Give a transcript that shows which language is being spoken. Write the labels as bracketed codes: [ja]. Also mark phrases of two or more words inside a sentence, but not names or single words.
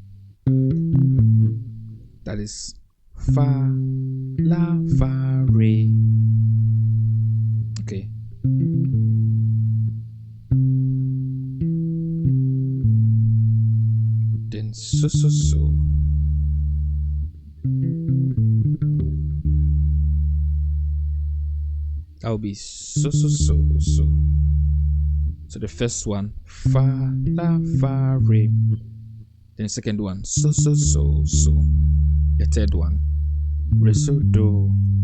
[en] That is fa, la, fa, re. Okay. Then so. That will be so. So the first one, fa, la, fa, re. Then the second one, so. The third one, re, so, do.